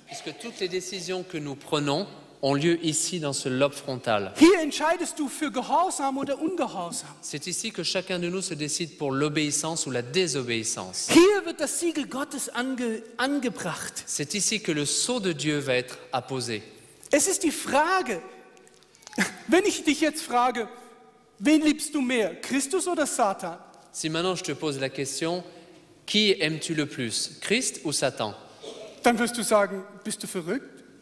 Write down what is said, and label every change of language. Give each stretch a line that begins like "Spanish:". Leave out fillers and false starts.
French: Puisque toutes les décisions que nous prenons ont lieu ici dans ce lobe frontal.
German: Hier entscheidest du für Gehorsam oder Ungehorsam.
French: C'est ici que chacun de nous se décide pour l'obéissance ou la désobéissance.
German: Hier wird das Siegel Gottes angebracht.
French: C'est ici que le sceau de Dieu va être apposé.
German: Es ist die Frage, wenn ich dich jetzt frage, wen liebst du mehr, Christus oder Satan?
French: Si maintenant je te pose la question, qui aimes-tu le plus, Christ ou Satan?
German: Dann wirst du sagen, bist du verrückt?